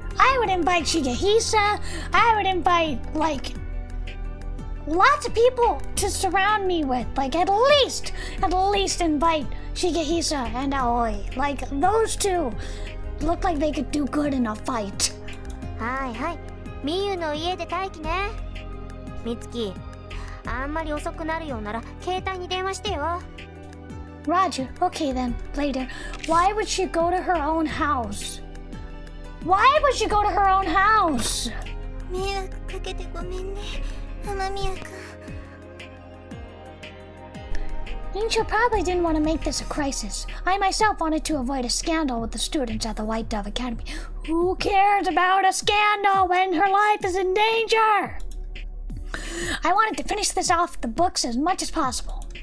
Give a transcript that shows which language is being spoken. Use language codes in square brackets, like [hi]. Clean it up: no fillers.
[en] I would invite Shigehisa. I would invite, like, lots of people to surround me with. Like, at least invite Shigehisa and Aoi. Like, those two look like they could do good in a fight. [ja] はいはい。みゆの家で待機ね。美月、あんまり遅くなるようなら携帯に電話してよ。 [en] Roger. Okay then. Later. Why would she go to her own house? Why would she go to her own house? [ja] 迷惑かけてごめんね、雨宮君。 [en] Incho probably didn't want to make this a crisis. I myself wanted to avoid a scandal with the students at the White Dove Academy. Who cares about a scandal when her life is in danger? I wanted to finish this off the books as much as possible.